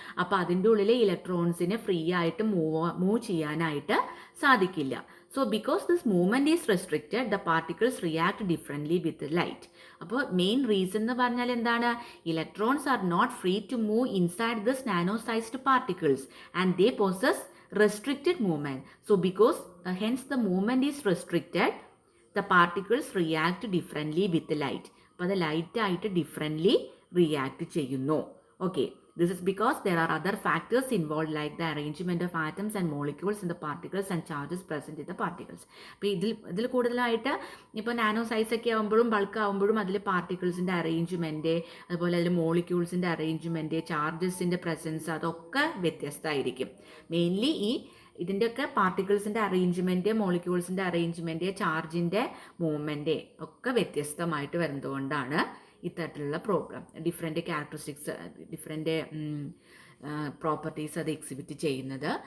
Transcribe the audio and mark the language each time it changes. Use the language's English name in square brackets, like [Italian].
[Malayalam] അപ്പോൾ അതിൻ്റെ ഉള്ളിലെ ഇലക്ട്രോൺസിന് ഫ്രീ ആയിട്ട് മൂവ് ചെയ്യാനായിട്ട് സാധിക്കില്ല. [English] So because this movement is restricted, the particles react differently with the light. [Malayalam] അപ്പോൾ മെയിൻ റീസൺ എന്ന് പറഞ്ഞാൽ എന്താണ്? [English] Electrons are not free to move inside this nano sized particles and they possess restricted movement. So because hence the movement is restricted, the particles react differently with the light. [Malayalam] അപ്പോൾ അത് light ആയിട്ട് differently react ചെയ്യുന്നു. [English] Okay, this is because there are other factors involved like the arrangement of atoms and molecules in the particles and charges present in the particles. [Malayalam] അപ്പോൾ ഇതിൽ കൂടുതലായിട്ട് ഇപ്പോൾ nano സൈസൊക്കെ ആകുമ്പോഴും bulk ആകുമ്പോഴും അതിൽ പാർട്ടിക്കിൾസിൻ്റെ arrangement, അതുപോലെ അതിൽ മോളിക്യൂൾസിൻ്റെ arrangement, ചാർജസിൻ്റെ presence അതൊക്കെ വ്യത്യസ്തമായിരിക്കും. മെയിൻലി ഇതിൻ്റെയൊക്കെ പാർട്ടിക്കിൾസിൻ്റെ അറേഞ്ച്മെൻറ്റ്, മോളിക്യൂൾസിൻ്റെ അറേഞ്ച്മെൻറ്റ്, ചാർജിൻ്റെ മൂവ്മെൻറ്റ് ഒക്കെ വ്യത്യസ്തമായിട്ട് വരുന്നതുകൊണ്ടാണ് ഇത്തരത്തിലുള്ള problem, different characteristics, different properties അത് എക്സിബിറ്റ് ചെയ്യുന്നത്.